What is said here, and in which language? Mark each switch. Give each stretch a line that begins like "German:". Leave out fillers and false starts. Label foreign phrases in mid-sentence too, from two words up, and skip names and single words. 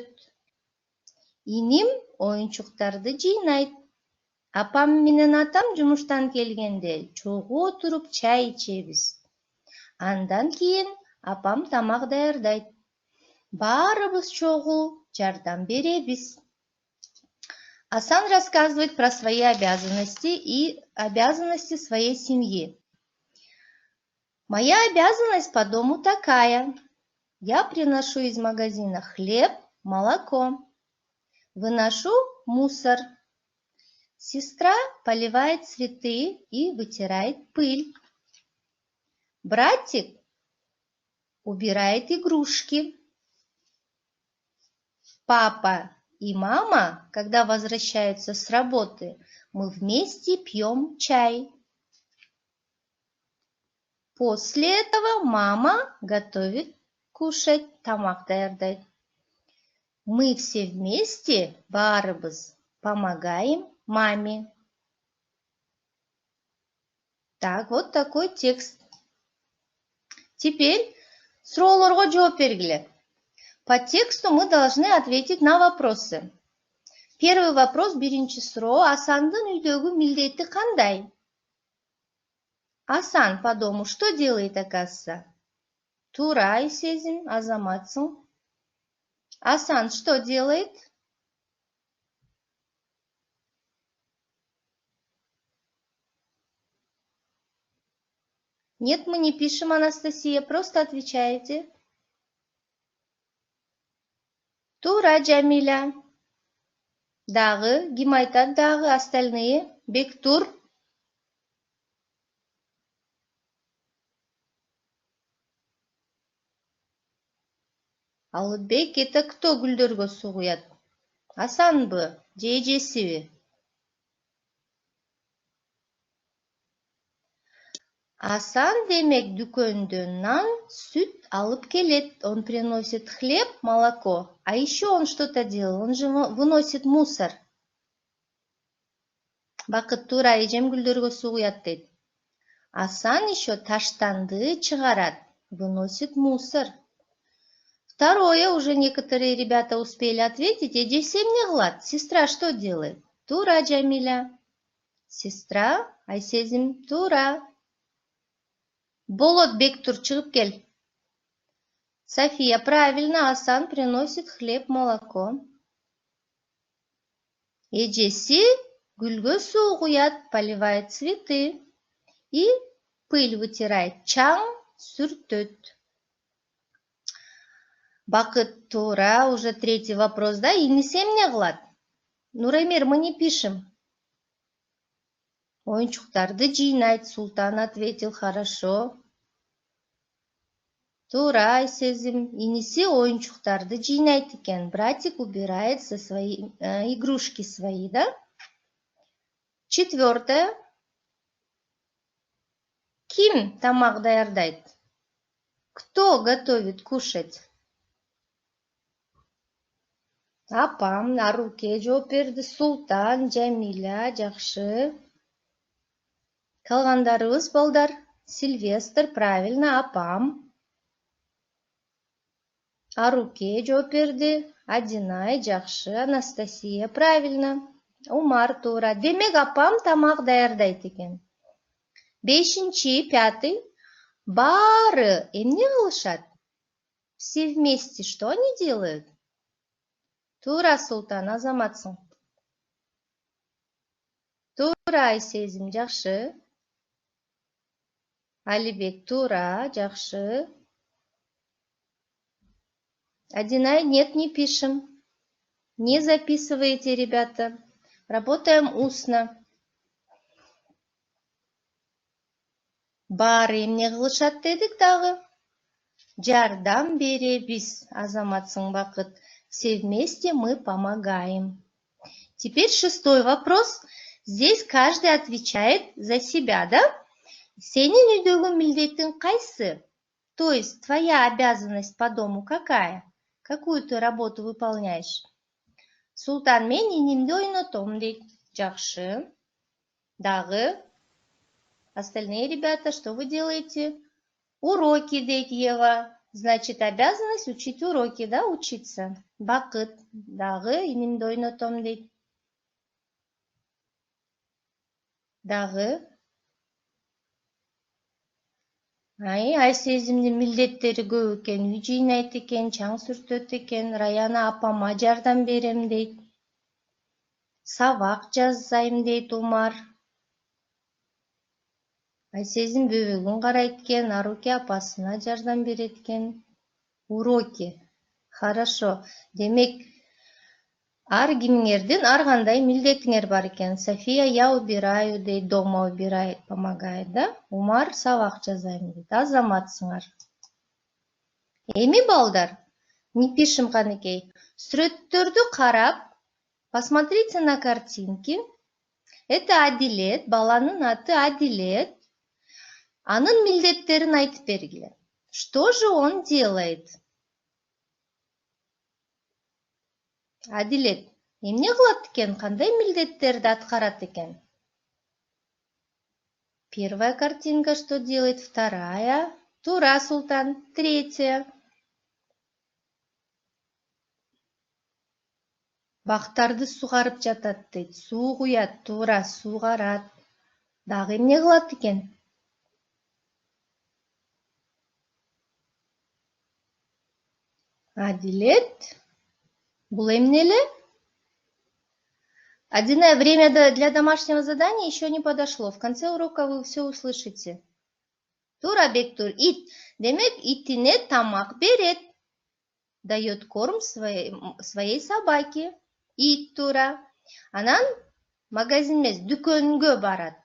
Kyrgyz: Иним оюнчуктарды жыйнайт. Апам менен атам жумуштан келгенде чогуу отуруп чай ичебиз. Андан кийин апам тамак даярдайт. Баарыбыз чогуу жардам беребиз.
Russian: Асан рассказывает про свои обязанности и обязанности своей семьи. Моя обязанность по дому такая. Я приношу из магазина хлеб, молоко. Выношу мусор. Сестра поливает цветы и вытирает пыль. Братик убирает игрушки. Папа и мама, когда возвращаются с работы, мы вместе пьем чай. После этого мама готовит кушать,
Kyrgyz: тамак даярдайт.
Russian: Мы все вместе, баарыбыз, помогаем маме. Так, вот такой текст.
Kyrgyz: Теперь суроолорго жооп бергиле.
Russian: По тексту мы должны ответить на вопросы. Первый вопрос,
Kyrgyz: биринчи суроо, Асандын үйдөгү милдети кандай?
Russian: Асан по дому что делает, оказывается?
Kyrgyz: Туура, Айсезим, азаматсың.
Russian: Асан что делает? Нет, мы не пишем, Анастасия, просто отвечаете.
Kyrgyz: Туура, Джамиля. Дагы, ким айтат дагы, остальные? Бектур. Алыбек,
Russian: это кто
Kyrgyz: гүлдөргө суу куят? Асанбы, же эжесиби? Асан демек дүкөндөн нан, сүт алып келет.
Russian: Он приносит хлеб, молоко. А еще он что-то делает. Он же выносит мусор.
Kyrgyz: Бакыт туура, эжем гүлдөргө суу куят дейт. Асан еще таштанды чыгарат,
Russian: выносит мусор. Второе, уже некоторые ребята успели ответить.
Kyrgyz: Эжеси эмне кылат?
Russian: Сестра что делает?
Kyrgyz: Туура, Джамиля. Сестра, Айсезим, туура. Болот, Бектур, чыгып кел.
Russian: София, правильно, Асан приносит хлеб, молоко.
Kyrgyz: Эжеси гүлгө суу куят,
Russian: поливает цветы и пыль вытирает,
Kyrgyz: чаң сүртөт. Бакыт, туура,
Russian: уже третий вопрос, да?
Kyrgyz: Иниси эмне кылат? Нуремир,
Russian: мы не пишем.
Kyrgyz: Оюнчуктарды жыйнайт, Султан
Russian: ответил, хорошо.
Kyrgyz: Туура, Айсезим, иниси оюнчуктарды жыйнайт экен.
Russian: Братик убирает со свои игрушки свои, да? Четвертое.
Kyrgyz: Ким тамак даярдайт?
Russian: Кто готовит кушать?
Kyrgyz: Апам, Наруке жооп берди, Султан, Джамиля, жакшы. Калгандарыбыз балдар. Сильвестр, правильно, апам. Аруке жооп берди. Адинай, жакшы. Анастасия, правильно. Умар, туура. Демек апам тамак даярдайт экен. Бешинчи, пятый. Баары эмне кылышат?
Russian: Все вместе что они делают?
Kyrgyz: Туура, Султан, азаматсың. Туура, Айсезим, жакшы. Алибек, туура, жакшы. Адинай,
Russian: нет, не пишем. Не записывайте, ребята. Работаем устно.
Kyrgyz: Баары эмне кылышат дедик дагы? Жардам беребиз, азаматсың, Бакыт.
Russian: Все вместе мы помогаем. Теперь шестой вопрос. Здесь каждый отвечает за себя, да?
Kyrgyz: Сенин үйдөгү милдетиң кайсы?
Russian: То есть твоя обязанность по дому какая? Какую ты работу выполняешь?
Kyrgyz: Султан, мен инимди ойнотом дейт. Жакшы. Дагы?
Russian: Остальные ребята, что вы делаете? Уроки, дейт Ева. Значит, обязанность учить уроки, да, учиться?
Kyrgyz: Бакыт. Дагы инимди ойнотом дейт. Дагы? Айсезимдин милдеттери көп экен, үй жыйнайт экен, чаң сүртөт экен, Раяна апама жардам берем дейт. Сабак жазайм дейт Умар. Айсезим бөбөгүн карайт экен, Аруке апасына жардам берет экен.
Russian: Уроки. Хорошо.
Kyrgyz: Демек, ар кимиңердин ар кандай милдетиңер бар экен.
Russian: София, я убираю дейт, дома убирает, помогает, да?
Kyrgyz: Умар, сабак жазайм дейт. Азаматсыңар. Эми балдар,
Russian: не пишем канекей.
Kyrgyz: Сүрөттөрдү карап,
Russian: посмотрите на картинки.
Kyrgyz: Это Адилет, баланын аты Адилет. Анын милдеттерин айтып бергиле.
Russian: Что же он делает?
Kyrgyz: Адилет, эмне кылат экен, кандай милдеттерди аткарат экен?
Russian: Первая картинка что делает, вторая. Тура, Султан, третья.
Kyrgyz: Бактарды сугарып жатат дейт. Суу куят, туура, суугарат. Дагы эмне кылат экен? Адилет, бул эмне эле?
Russian: Одиное время для домашнего задания еще не подошло. В конце урока вы все услышите.
Kyrgyz: Тура, Бектур, ит. Демек, итине тамак берет.
Russian: Дает корм своей собаке.
Kyrgyz: Ит, Тура. Анан магазин эмес, дүкөнгө барат.